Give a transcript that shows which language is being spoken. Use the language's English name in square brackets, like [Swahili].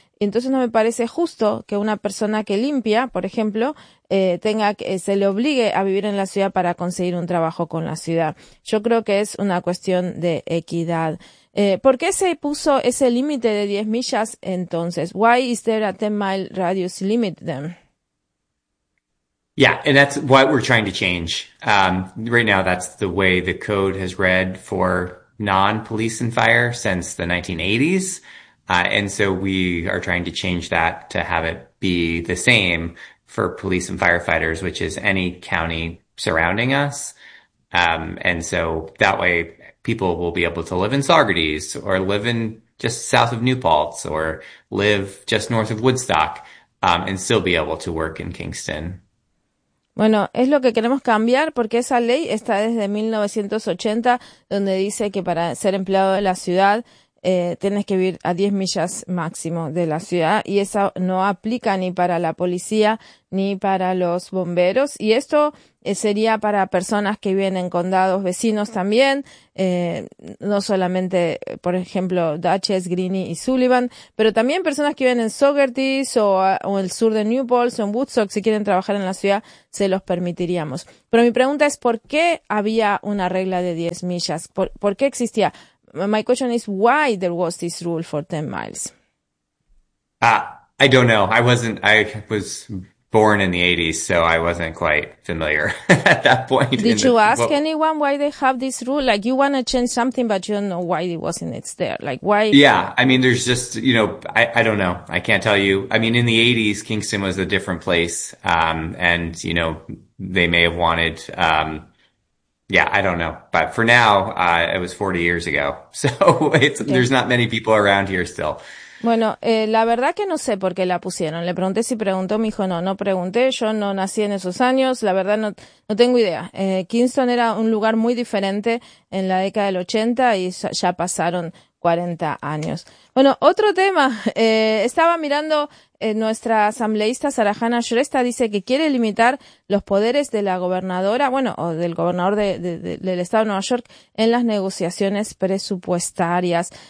[Spanish] Entonces no me parece justo que una persona que limpia, por ejemplo, tenga que se le obligue a vivir en la ciudad para conseguir un trabajo con la ciudad. Yo creo que es una cuestión de equidad. ¿Por qué se puso ese límite de 10 millas entonces? [English] Why is there a 10-mile radius limit then? Yeah, and that's what we're trying to change. Right now, that's the way the code has read for non-police and fire since the 1980s. And so we are trying to change that to have it be the same for police and firefighters, which is any county surrounding us. And so that way people will be able to live in Saugerties or live in just south of New Paltz or live just north of Woodstock, and still be able to work in Kingston. [Spanish] Bueno, es lo que queremos cambiar porque esa ley está desde 1980, donde dice que para ser empleado de la ciudad tienes que vivir a 10 millas máximo de la ciudad y eso no aplica ni para la policía ni para los bomberos. Y esto sería para personas que viven en condados vecinos también, no solamente, por ejemplo, Dutchess, Greeny y Sullivan, pero también personas que viven en Saugerties o el sur de New Paltz o en Woodstock, si quieren trabajar en la ciudad, se los permitiríamos. Pero mi pregunta es, ¿por qué había una regla de 10 millas? ¿Por qué existía? [English] My question is why there was this rule for 10 miles. I don't know. I was born in the 80s, so I wasn't quite familiar at that point in Did you the ask well. anyone why they have this rule? Like you want to change something, but you don't know why it wasn't it's there. Like why? Yeah, I mean, there's just, I don't know. I can't tell you. I mean, in the 80s, Kingston was a different place, and they may have wanted, yeah, I don't know. But for now, it was 40 years ago, so there's Okay. not many people around here still. [Spanish] Bueno, la verdad que no sé por qué la pusieron. Le pregunté si preguntó, me dijo no, no pregunté. Yo no nací en esos años. La verdad no tengo idea. Kingston era un lugar muy diferente en la década del 80 y ya pasaron 40 años. Bueno, otro tema. Estaba mirando nuestra asambleísta Sarahana Shrestha dice que quiere limitar los poderes de la gobernadora, bueno, o del gobernador del estado de Nueva York en las negociaciones presupuestarias.